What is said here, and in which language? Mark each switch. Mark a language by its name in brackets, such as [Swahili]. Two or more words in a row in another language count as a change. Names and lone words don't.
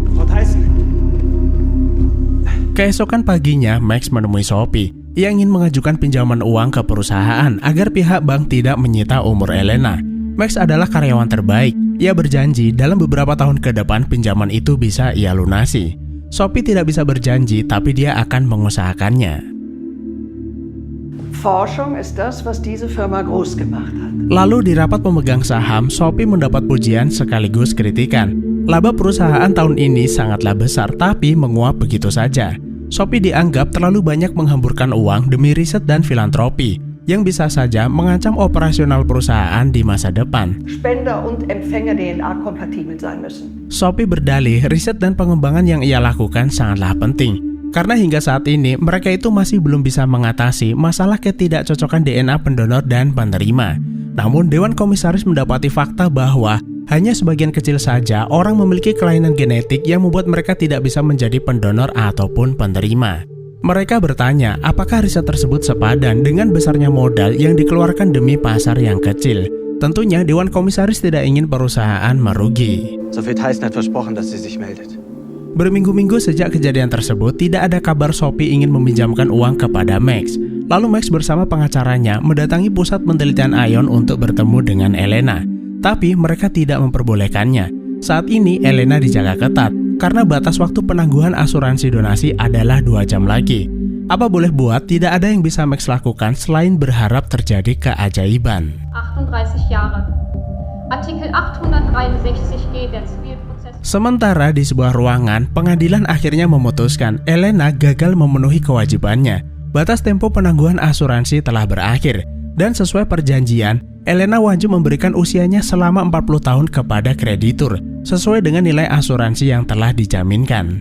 [Indonesian] Keesokan paginya, Max menemui Sophie. Ia ingin mengajukan pinjaman uang ke perusahaan agar pihak bank tidak menyita umur Elena. Max adalah karyawan terbaik. Ia berjanji dalam beberapa tahun ke depan pinjaman itu bisa ia lunasi. Sophie tidak bisa berjanji, tapi dia akan mengusahakannya. [German] Forschung ist das, was diese Firma groß gemacht hat. [Indonesian] Lalu di rapat pemegang saham, Sophie mendapat pujian sekaligus kritikan. Laba perusahaan tahun ini sangatlah besar, tapi menguap begitu saja. Sophie dianggap terlalu banyak menghamburkan uang demi riset dan filantropi, yang bisa saja mengancam operasional perusahaan di masa depan. [German] Spender und Empfänger DNA-kompatibel sein müssen. [Indonesian] Sophie berdalih riset dan pengembangan yang ia lakukan sangatlah penting. Karena hingga saat ini mereka itu masih belum bisa mengatasi masalah ketidakcocokan DNA pendonor dan penerima. Namun Dewan Komisaris mendapati fakta bahwa Hanya sebagian kecil saja orang memiliki kelainan genetik yang membuat mereka tidak bisa menjadi pendonor ataupun penerima. Mereka bertanya, apakah riset tersebut sepadan dengan besarnya modal yang dikeluarkan demi pasar yang kecil? Tentunya Dewan Komisaris tidak ingin perusahaan merugi. [German] Sophie Tyson hat versprochen, dass sie sich meldet. [Indonesian] Berminggu-minggu sejak kejadian tersebut, tidak ada kabar Sophie ingin meminjamkan uang kepada Max. Lalu Max bersama pengacaranya mendatangi pusat penelitian Ion untuk bertemu dengan Elena. Tapi mereka tidak memperbolehkannya. Saat ini Elena dijaga ketat karena batas waktu penangguhan asuransi donasi adalah 2 jam lagi. Apa boleh buat, tidak ada yang bisa Max lakukan selain berharap terjadi keajaiban. [German] 38 Jahre. Artikel 863G der Zivilprozess. [Indonesian] Sementara di sebuah ruangan, pengadilan akhirnya memutuskan Elena gagal memenuhi kewajibannya. Batas tempo penangguhan asuransi telah berakhir. Dan sesuai perjanjian, Elena wajib memberikan usianya selama 40 tahun kepada kreditur, sesuai dengan nilai asuransi yang telah dijaminkan.